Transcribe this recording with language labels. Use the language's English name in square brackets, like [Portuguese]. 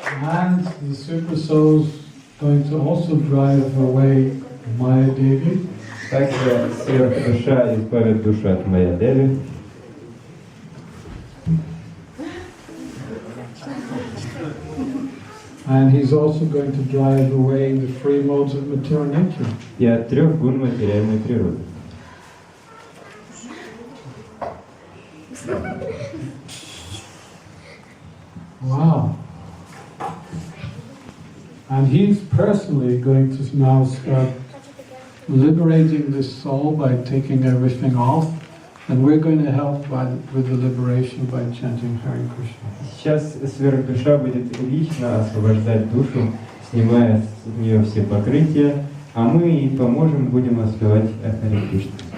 [English] And the super souls going to also drive away Maya Devi. [Russian] Также сверхдуша избавит душу от Майя-деви. [English] And he's also going to drive away the free modes of material nature. [Russian] И от 3 гун материальной природы. [English] Wow. And he's personally going to now start liberating this soul by taking everything off. And we're going to help with the liberation by chanting Hare Krishna. [Russian] Сейчас сверхдуша будет лично освобождать душу, снимая с нее все покрытия, а мы ей поможем, будем воспевать Харе Кришна.